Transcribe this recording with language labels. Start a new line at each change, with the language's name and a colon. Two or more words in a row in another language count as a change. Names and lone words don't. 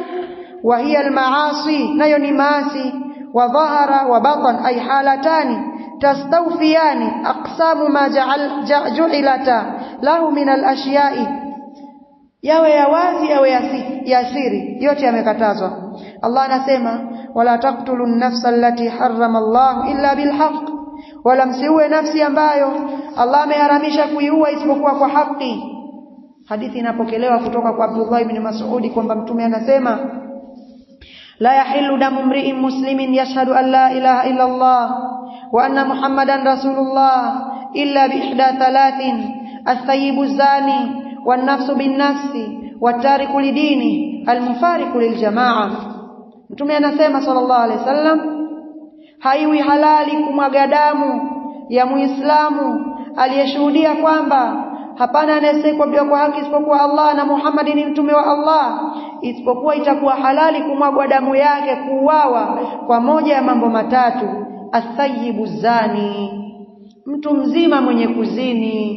Arabic: وهي المعاصي,
Swahili: nayo ni maasi.
Arabic: وظهر وبطن أي حالتان تستوفيان أقسام ما جعلت له من الأشياء,
Swahili: yawe ya wazi yawe ya siri, yote yamekatazwa. Allah anasema,
Arabic: ولا تقتلوا النفس التي حرم الله إلا بالحق,
Swahili: wala msiue nafsi ambayo Allah ameharamisha kuiua isipokuwa kwa haki. Hadithi inapokelewa kutoka kwa Abdullah ibn Mas'ud kwamba mtume anasema,
Arabic: لا يحل دم امرئ مسلم يشهد أن لا إله إلا الله وأن محمدا رسول الله إلا بإحدى ثلاث الثيب الزاني والنفس بالنفس والتارك لدينه المفارق للجماعة.
Swahili: Mtume anasema
Arabic: صلى الله عليه وسلم,
Swahili: haiwi halali kumwaga damu ya Muislamu aliyeshuhudia kwamba hapana anayestahili kwa haki isipokuwa Allah na Muhammad ni mtume wa Allah, isipokuwa itakuwa halali kumwagwa damu yake, kuuawa kwa moja ya mambo matatu:
Arabic: الثيب الزاني,
Swahili: mtu mzima mwenye kuzini.